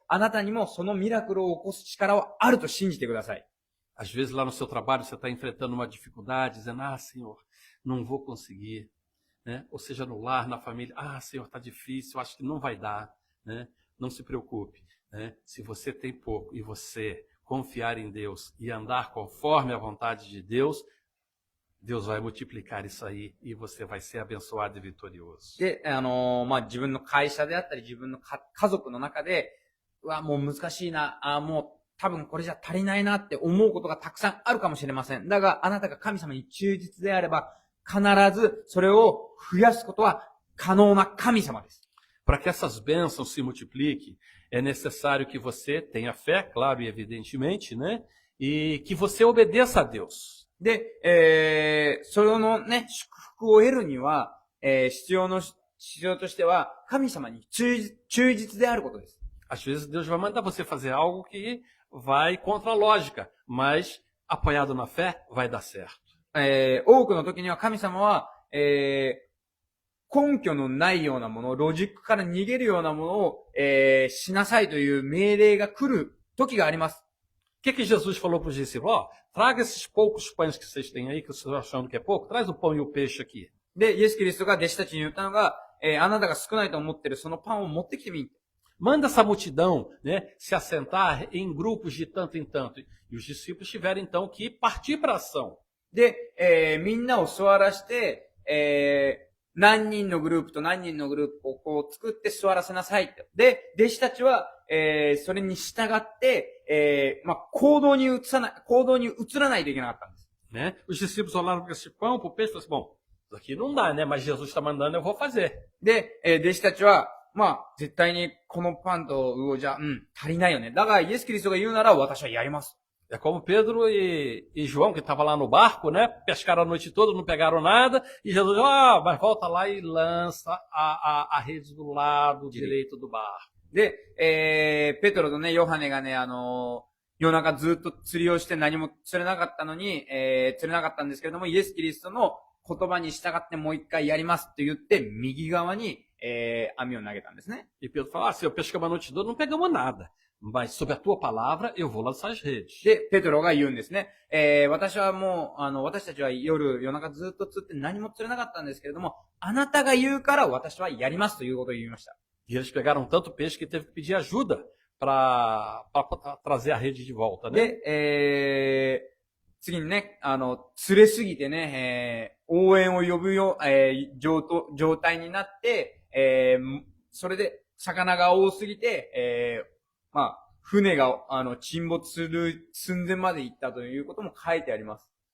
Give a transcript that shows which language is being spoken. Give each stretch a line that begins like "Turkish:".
Japanese: あなたにもそのミラクルを起こす力はあると信じてください。
Portuguese: Às vezes lá no seu trabalho você está enfrentando uma dificuldade, dizendo, Senhor, não vou conseguir. Né? Ou seja, no lar, na família, Senhor, está difícil, acho que não vai dar. Né? Não se preocupe. Né? Se você tem pouco e você confiar em Deus e andar conforme a vontade de Deus, Deus vai multiplicar isso aí e você vai ser abençoado e vitorioso.
Japanese: で、自分の会社であったり、自分の家族の中で、もう難しいな、もう多分これじゃ足りないなって思うことがたくさんあるかもしれません。だが、あなたが神様に忠実であれば、必ずそれを増やすことは可能な神様です。
Portuguese: Para que essas bênçãos se multipliquem, é necessário que você tenha fé, claro e evidentemente, né? E que você obedeça a Deus.
Japanese: で、そのね、祝福を得るには、必要としては、神様に忠実であることです。
Portuguese: Às vezes Deus vai mandar você fazer algo que vai contra a lógica, mas apoiado na fé, vai dar certo.
Japanese: 多くの時には神様は、根拠のないようなもの、ロジックから逃げるようなものを、しなさいという命令が来る時があります。
Portuguese: O que Jesus falou para os discípulos? Traga esses poucos pães que vocês têm aí, que vocês estão achando que é pouco, traz o pão e o peixe aqui.
Japanese: で、イエス・キリストが弟子たちに言ったのが、あなたが少ないと思ってるそのパンを持ってきてみ。
Portuguese: Manda essa multidão, né, se assentar em grupos de tanto em tanto. E os discípulos tiveram então que partir para a ação.
Japanese: で、みんなを座らして、何人のグループと何人のグループをこう作って座らせなさいと。で、弟子たちは、それに従って、行動に移らないといけなかったんです。
Portuguese: Né? Os discípulos olharam para esse pão, para o peixe, e falaram assim, bom, isso aqui não dá, né? Mas Jesus está mandando, eu vou fazer.
Japanese: で、弟子たちは、絶対にこのパンと魚じゃ、足りないよね。だから、イエス・キリストが言うなら私はやります。
Portuguese: É como Pedro e João, que estavam lá no barco, né? Pescaram a noite toda, não pegaram nada. E Jesus, mas volta lá e lança a rede do lado direito do barco.
Japanese: で、ペトロとね、ヨハネがね、夜中ずっと釣りをして何も釣れなかったのに、釣れなかったんですけれども、イエス・キリストの言葉に従ってもう一回やりますって言って、右側に、網を投げたんですね。
Portuguese: E Pedro falou, se eu pescamos a noite toda, não pegamos nada. Mas sob a tua palavra, eu vou lançar as redes.
Japanese: で、ペトロが言うんですね。私はもう、私たちは夜中ずっと釣って何も釣れなかったんですけれども、あなたが言うから私はやりますということを言いました。
Portuguese: E eles pegaram tanto peixe que teve que pedir ajuda para trazer a rede de volta, né?
Japanese: で、次にね、釣れすぎてね、応援を呼ぶよ、状態になって、それで魚が多すぎte, 船が、沈没する寸前まで行ったということも書いてあります。